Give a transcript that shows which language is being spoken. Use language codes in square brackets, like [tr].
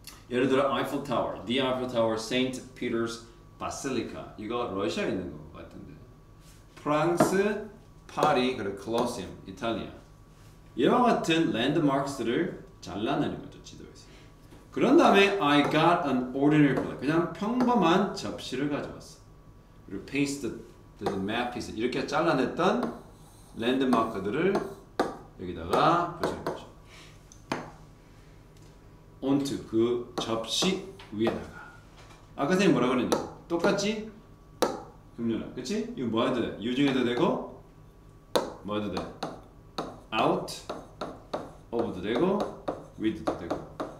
[ko] 예를 들어 Eiffel Tower, The Eiffel Tower, Saint Peter's Basilica. 이거 러시아에 있는 것 같은데. 프랑스, 파리, 그리고 콜로세움, 이탈리아. 이와 같은 랜드마크들을 잘라내는 거죠, 지도에서. 그런 다음에 [en] I got an ordinary plate. [ko] 그냥 평범한 접시를 가져왔어. 그리고 [en] paste the map piece. [ko] 이렇게 잘라냈던 랜드마크들을 여기다가 붙이는 거죠. onto 그 접시 위에다가. 아까 선생님 뭐라 그랬니? 똑같지? 금연아, 그치? 이거 뭐 해도 돼? using해도 되고 뭐 해도 돼? out of도 되고 with도 되고.